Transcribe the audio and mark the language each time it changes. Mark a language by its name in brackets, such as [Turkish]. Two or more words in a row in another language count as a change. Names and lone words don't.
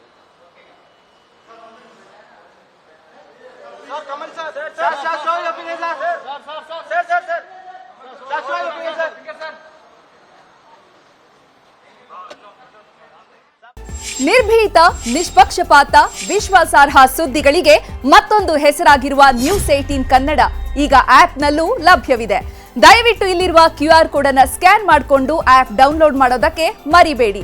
[English] sir Kamal sir. sir sir show your finger sir. sir sir sir sir sir show your finger sir. சார் [Kannada] ನಿರ್ಭೀತ, ನಿಷ್ಪಕ್ಷಪಾತ, ವಿಶ್ವಾಸಾರ್ಹ ಸುದ್ದಿಗಳಿಗೆ ಮತ್ತೊಂದು ಹೆಸರಾಗಿರುವ ನ್ಯೂಸ್ 18 ಕನ್ನಡ ಈಗ ಆಪ್ನಲ್ಲೂ ಲಭ್ಯವಿದೆ. ದಯವಿಟ್ಟು ಇಲ್ಲಿರುವ [English] QR code [Kannada] ಅನ್ನು ಸ್ಕ್ಯಾನ್ ಮಾಡಿಕೊಂಡು [English] app download [Kannada] ಮಾಡೋದಕ್ಕೆ ಮರಿಬೇಡಿ.